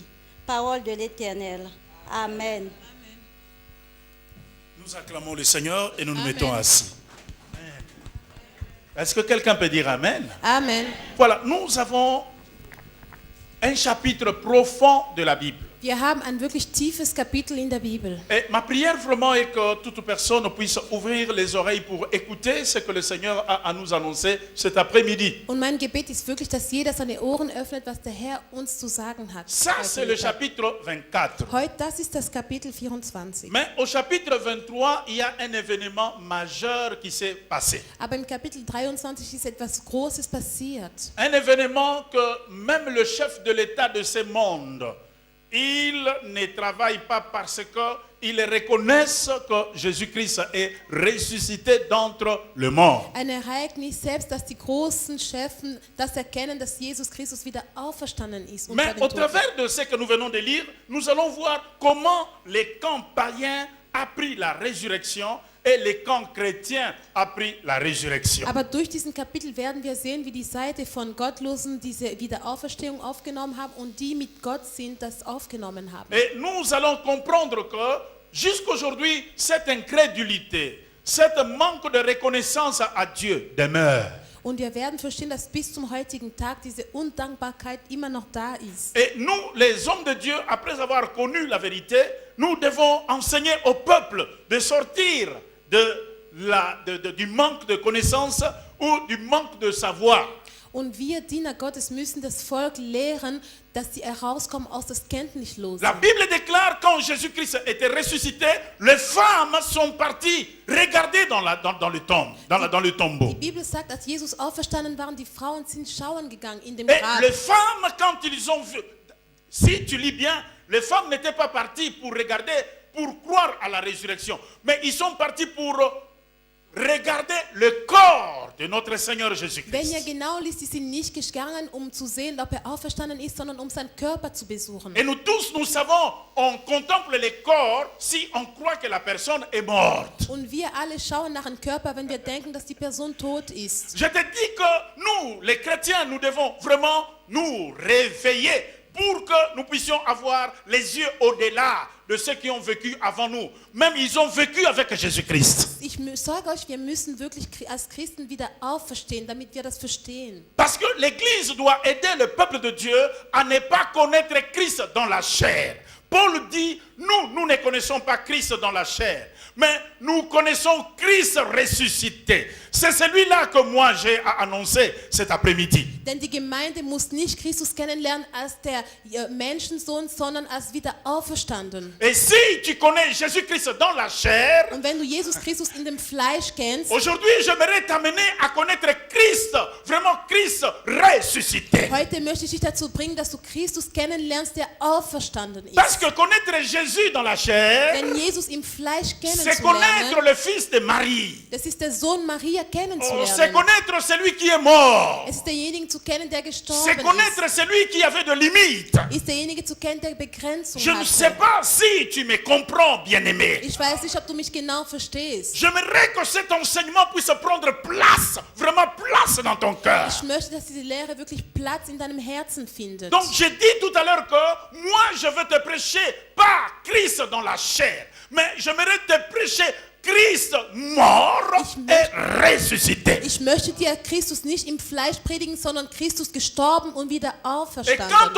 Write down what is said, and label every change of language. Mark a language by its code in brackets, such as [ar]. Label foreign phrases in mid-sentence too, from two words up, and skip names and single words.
[fr] Parole de l'Éternel. Amen. Nous acclamons le Seigneur et nous nous Amen. mettons assis. Est-ce que quelqu'un peut dire Amen? Amen. Voilà, nous avons un chapitre profond de la Bible. [de] Wir haben ein wirklich tiefes Kapitel in der Bibel. [fr] Et ma prière vraiment est que toute personne puisse ouvrir les oreilles pour écouter ce que le Seigneur a à nous annoncer cet après-midi. [de] Und mein Gebet ist wirklich, dass jeder seine Ohren öffnet, was der Herr uns zu sagen hat. [fr] Ça, c'est le chapitre 24. [de] Heute, das ist das Kapitel 24. [fr] Mais au chapitre 23, il y a un événement majeur qui s'est passé. [de] Aber im Kapitel 23 ist etwas Großes passiert. [fr] Un événement que même le chef de l'État de ce monde, il ne travaille pas parce qu'ils reconnaissent que Jésus-Christ est ressuscité d'entre les morts. [de] Ein Ereignis, selbst dass die großen Chefen das erkennen, dass Jesus Christus wieder auferstanden ist. [fr] Mais au travers de ce que nous venons de lire, nous allons voir comment les camps païens ont pris la résurrection et les camps chrétiens ont pris la résurrection. [de] Aber durch diesen Kapitel werden wir sehen, wie die Seite von Gottlosen diese Wiederauferstehung aufgenommen haben und die mit Gott sind, das aufgenommen haben. [fr] Et nous allons comprendre que jusqu'aujourd'hui, cette incrédulité, cet manque de reconnaissance à Dieu demeure. [de] Und wir werden verstehen, dass bis zum heutigen Tag diese Undankbarkeit immer noch da ist. [fr] Et nous, les hommes de Dieu, après avoir connu la vérité, nous devons enseigner au peuple de sortir du manque de connaissance ou du manque de savoir. [de] Und wir, Diener Gottes, müssen das Volk lehren, dass sie herauskommen aus das Kenntnislosen. [fr] La Bible déclare quand Jésus-Christ était ressuscité, les femmes sont parties regarder dans le tombeau. [de] Die Bibel sagt, als Jesus auferstanden war, die Frauen sind schauen gegangen in dem [fr] Et [de] Grab. [fr] les femmes, quand ils ont vu, si tu lis bien, les femmes n'étaient pas parties pour regarder, pour croire à la résurrection, mais ils sont partis pour regarder le corps de notre Seigneur [de] Wenn ihr [fr] Jésus-Christ. [de] genau liest, sie sind nicht gegangen, um zu sehen, ob auferstanden ist, sondern um seinen Körper zu besuchen. [fr] Et nous tous, nous savons, on contemple le corps si on croit que la personne est morte. [de] Und wir alle schauen nach dem Körper, wenn wir denken, dass die Person tot ist. [fr] Je te dis que nous, les chrétiens, nous devons vraiment nous réveiller pour que nous puissions avoir les yeux au-delà de ceux qui ont vécu avant nous. Même ils ont vécu avec Jésus-Christ. [de] Ich sage euch, wir müssen wirklich als Christen wieder auferstehen, damit wir das verstehen. [fr] Parce que l'Église doit aider le peuple de Dieu à ne pas connaître Christ dans la chair. Paul dit, nous ne connaissons pas Christ dans la chair, mais nous connaissons Christ ressuscité. C'est celui-là que moi j'ai à annoncer cet après-midi. [de] Denn die Gemeinde muss nicht Christus kennenlernen als der Menschensohn, sondern als wieder auferstanden. [fr] Et si tu connais Jésus-Christ dans la chair, [de] Und wenn du Jesus Christus in dem Fleisch kennst, [fr] aujourd'hui j'aimerais t'amener à connaître Christ, vraiment Christ ressuscité. [de] heute möchte ich dich dazu bringen, dass du Christus kennenlernst, der auferstanden ist. [fr] Parce que connaître Jésus dans la chair, [de] Denn Jesus im Fleisch [fr] c'est connaître [de] kennenzulernen, [fr] le Fils de Marie. [de] das ist der Sohn Maria [fr] C'est [de] kennenzulernen. [fr] connaître celui qui est mort. [de] Es ist derjenige zu kennen, der [fr] C'est [de] gestorben [fr] connaître celui qui avait de limites. [de] ist. Ist derjenige zu kennen, der Begrenzung [fr] Je ne sais [de] hat. [fr] pas si tu me comprends, bien-aimé. [de] Ich weiß nicht, ob du mich genau verstehst. [fr] J'aimerais que cet enseignement puisse prendre place, vraiment place dans ton cœur. [de] Ich möchte, dass diese Lehre wirklich Platz in deinem Herzen findet. [fr] Donc j'ai dit tout à l'heure que moi je veux te prêcher pas Christ dans la chair, mais j'aimerais te prêcher Christ mort et ressuscité. [de] Ich möchte dir Christus nicht im Fleisch predigen, sondern Christus gestorben und wieder [fr] Et quand [de] auferstanden.